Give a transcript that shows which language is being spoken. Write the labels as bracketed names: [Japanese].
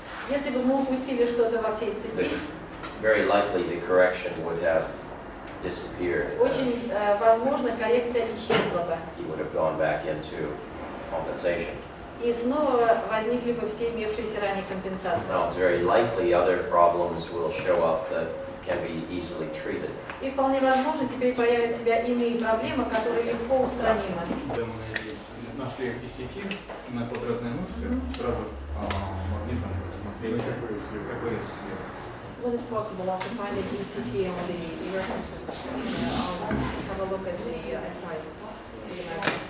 [Russian] Если бы мы упустили что-то во всей цепи, [English] very likely the correction would have disappeared. [Russian] очень возможно, коррекция исчезла бы. [English] You would have gone back into compensation. [Russian] И снова возникли бы все имевшиеся ранее компенсации. [English] Now it's very likely other problems will show up that can be easily treated. [Russian] И вполне возможно, теперь проявят себя иные проблемы, которые легко устранимы. Когда мы нашли ECT на квадратной мышце, сразу магнитом посмотрели, какой след. [English] Was it possible after finding ECT on the references, have a look at the SI?